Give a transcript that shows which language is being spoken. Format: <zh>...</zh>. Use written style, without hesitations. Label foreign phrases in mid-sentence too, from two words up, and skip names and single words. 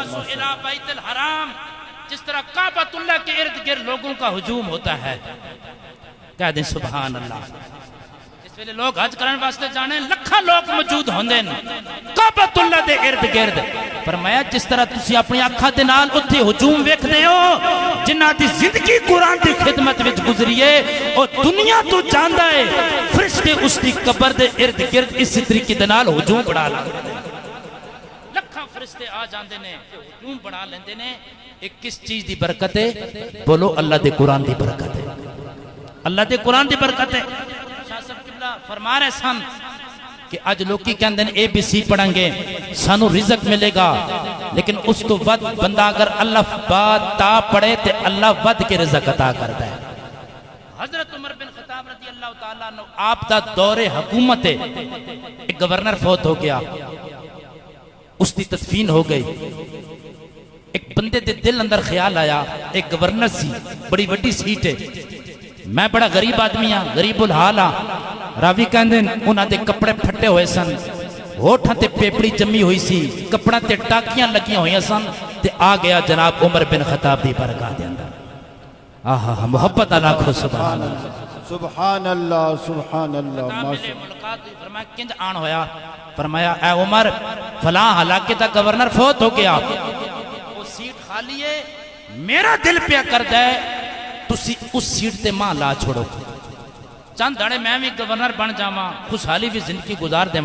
<ar>الى بیت الحرام،</ar> <ur>جس طرح کعبۃ اللہ کے ارد گرد لوگوں کا ہجوم ہوتا ہے، کہہ دیں</ur> <ar>سبحان اللہ۔</ar> <pa>اس ویلے لوگ حج کرنے واسطے جانے لکھاں لوگ موجود ہوندے ہیں کعبۃ اللہ دے ارد گرد۔ فرمایا جس طرح تسی اپنی اکھاں دے نال اتھے ہجوم ویکھدے ہو، جنہ دی زندگی قرآن دی خدمت وچ گزریے اور دنیا تو جاندا ہے، فرشتے اس دی قبر دے ارد گرد اس طریقے دے نال ہجوم بڑھا لیندے نے۔ لکھاں فرشتے آ جاندے نے، ہجوم بڑھا لیندے نے۔ ایک کس چیز دی برکت ہے؟ بولو اللہ دے قرآن دی برکت ہے، اللہ دے قرآن دی برکت ہے۔ شاہ صاحب قبلہ فرما رہے سن کہ اج لوکی کہندے نے ABC پڑھیں گے سانو رزق ملے گا، لیکن اس تو ود بندہ اگر اللہ با تا پڑھے تے اللہ ود کے رزق</pa> <ur>عطا کرتا ہے۔</ur> <pa>حضرت عمر بن خطاب</pa> <ar>رضی اللہ تعالیٰ عنہ</ar> <pa>آپ دا دور حکومت ہے، ایک گورنر فوت ہو گیا، اس دی تدفین ہو گئی۔ ایک بندے دے دل اندر خیال آیا، ایک گورنر سی، بڑی بڑی سیٹ ہے، میں بڑا غریب آدمی ہاں، غریب الحال ہاں۔ راوی کہندے انہاں دے کپڑے پھٹے ہوئے سن، ہوٹھاں تے پیپڑی جمی ہوئی سی، کپڑا تے ٹاکیاں لگیاں ہوئی سن، تے آ گیا جناب عمر بن خطاب دی بارگاہ دے اندر۔</pa> <ur>آہا محبت اللہ کو</ur> <ar>سبحان اللہ، سبحان اللہ، سبحان اللہ،</ar> <pa>ملے ملاقات ہوئی، فرمایا کنج آن ہویا؟ فرمایا اے عمر فلاں علاقے دا گورنر فوت ہو گیا، وہ سیٹ خالی ہے، میرا دل پیا کردا ہے تسی اس سیٹ تے ماں لا چھوڑو، چند دھڑے میں بھی گورنر بن جاواں، خوشحالی بھی زندگی گزار دیواں۔</pa>